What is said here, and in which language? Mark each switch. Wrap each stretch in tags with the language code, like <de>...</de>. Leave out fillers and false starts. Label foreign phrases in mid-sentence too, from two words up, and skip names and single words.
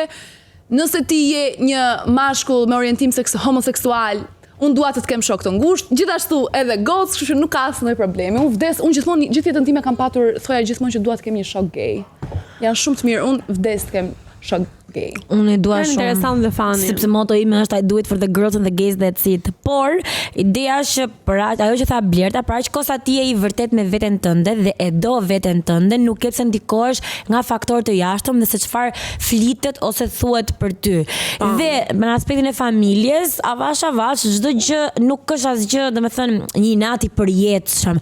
<sq>Nëse ti je një mashkull me orientim homoseksual, unë dua të kem shok të ngushtë, gjithashtu edhe gocë, kështu që nuk ka asnjë problemi. Unë gjithmonë gjithë jetën time kam patur, thoya gjithmonë që dua të kem një shok gay. Janë shumë të mirë, unë vdes të kem shoh gay. Unë e dua Është shumë. interesant dhe funny. Sepse moto ime është</sq> <en>I do it for the girls and the gays that see it.</en> <sq>Por ideja është për ajo që tha Blerta, për aq kosa ti je i vërtet me veten tënde dhe e do veten tënde, nuk ke pse ndikohesh nga faktorë të jashtëm dhe se çfarë flitet ose thuhet për ty. Dhe në aspektin e familjes, avash çdo gjë nuk është asgjë, domethënë një inat i përjetshëm.</sq>